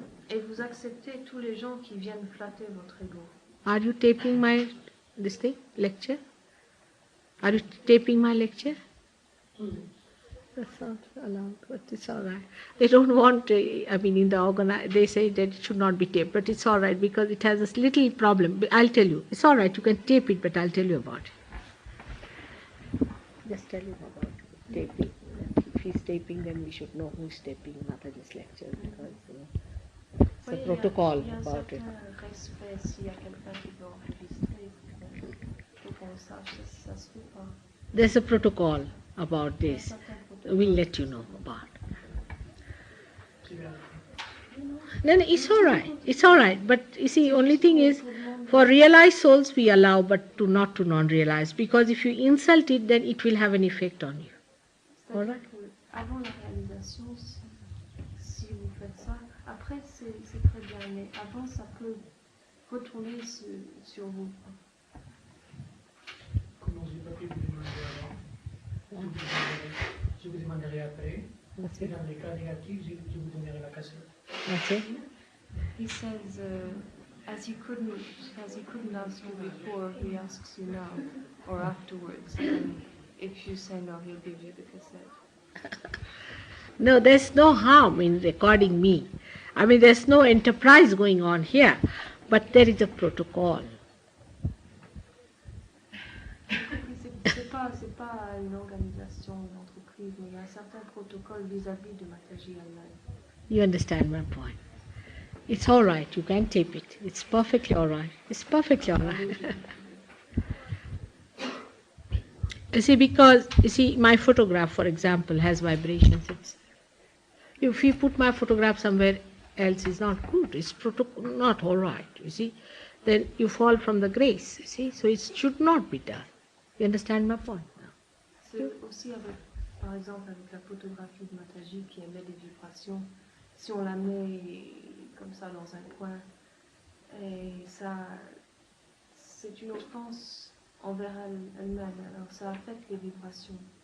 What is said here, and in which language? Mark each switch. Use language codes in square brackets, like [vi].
[fr] Et vous acceptez tous les gens qui viennent flatter votre ego. [en] Are you taping my lecture? Are you taping my lecture? That's not allowed, but it's all right. They don't want, in the they say that it should not be taped, but it's all right because it has a little problem. But I'll tell you. It's all right, you can tape it, but I'll tell you about it. Just tell him about taping. If he's taping, then we should know who's taping Mataji's lecture because it's a protocol about it. [fr] Respect s'il y a quelqu'un qui veut enregistrer. Faut qu'on sache, ça se fait pas. [en] There's a protocol about this. We'll let you know about. No, it's all right. It's all right. But you see, only thing is, for realized souls we allow, but not to non-realized. Because if you insult it, then it will have an effect on you. All right? [fr] Avant la réalisation, si vous faites ça, après c'est très bien, mais avant ça peut retourner sur vous. Comment je n'ai pas pu vous demander avant, je vous demanderai après. Et dans les cas négatifs, je vous donnerai la cassette. [en] Okay. He says, as he couldn't ask you before, he asks you now or afterwards. And if you say no, he'll give you the cassette. No, there's no harm in recording me. There's no enterprise going on here, but there is a protocol. [fr] C'est pas une organisation, une entreprise, mais il y a un certain protocole vis-à-vis de Mataji elle-même. [en] You understand my point. It's all right. You can tape it. It's perfectly all right. It's perfectly all right. Because my photograph, for example, has vibrations. If you put my photograph somewhere else, it's not good. It's not all right. You see, then you fall from the grace. You see, so it should not be done. You understand my point now? [fr] C'est aussi par exemple, avec la photographie de Mataji qui émet des vibrations. Si on la met comme ça dans un coin, et ça, c'est une offense envers elle-même. Alors ça affecte les vibrations.